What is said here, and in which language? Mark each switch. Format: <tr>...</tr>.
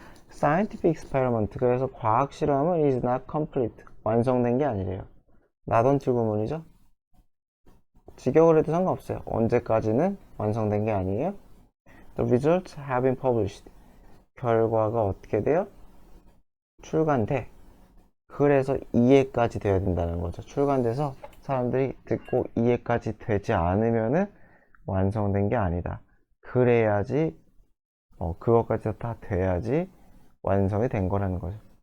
<ko>scientific experiment, 그래서 과학 실험은</ko> <en>is not complete,</en> <ko>완성된 게 아니래요. 나던틀 구문이죠. 직역을 해도 상관없어요. 언제까지는 완성된 게 아니에요.</ko> <en>The results have been published,</en> <ko>결과가 어떻게 돼요? 출간돼. 그래서 이해까지 돼야 된다는 거죠. 출간돼서 사람들이 듣고 이해까지 되지 않으면은 완성된 게 아니다. 그래야지, 그것까지 다 돼야지 완성이 된 거라는 거죠.</ko>